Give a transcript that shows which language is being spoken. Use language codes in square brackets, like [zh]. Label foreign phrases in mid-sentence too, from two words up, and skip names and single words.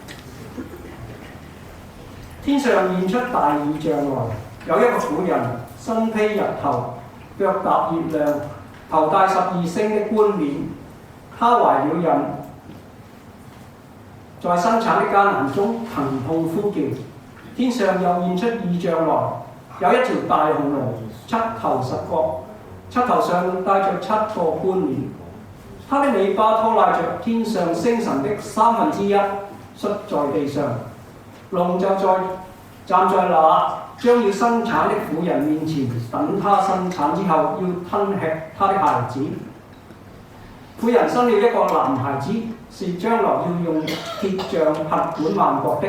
[zh] 天上現出大異象來，有一個婦人，身披日頭，腳踏月亮，頭戴12星的冠冕。她懷了孕，在生產的艱難中疼痛呼叫。天上又現出異象來，有一條大紅龍，七頭十角，七頭上戴着7個冠冕。它的尾巴拖拉着天上星辰的1/3，摔在地上。龍就站在那將要生產的婦人面前，等她生產之後要吞吃她的孩子。婦人生了一個男孩子，是將來要用鐵杖轄管萬國的。